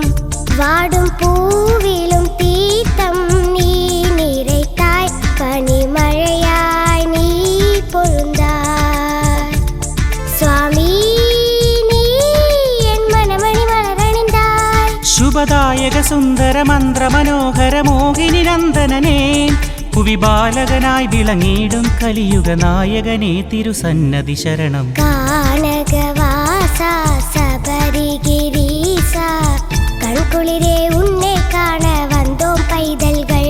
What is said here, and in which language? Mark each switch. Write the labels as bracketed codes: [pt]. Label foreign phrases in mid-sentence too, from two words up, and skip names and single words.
[ta] வாடும் பூவிலும் தீர்த்தம் நீ நிறைத்தாய், பனிமழையாய் நீ பொழுந்தாய். சுவாமி நீ என் மனமணி மலரணிந்தாய். [ml] ശുഭദായക സുന്ദര മന്ത്ര മനോഹര മോഹിനി നന്ദനനേ, പുവിബാലകനായി വിളങ്ങിടും കലിയുഗ നായകനേ തിരുസന്നതി ശരണം. [ta] கானகவாசா சபரிகிரீசா, கண்குளிரே உன்னை காண வந்தோம் பைதல்கள்.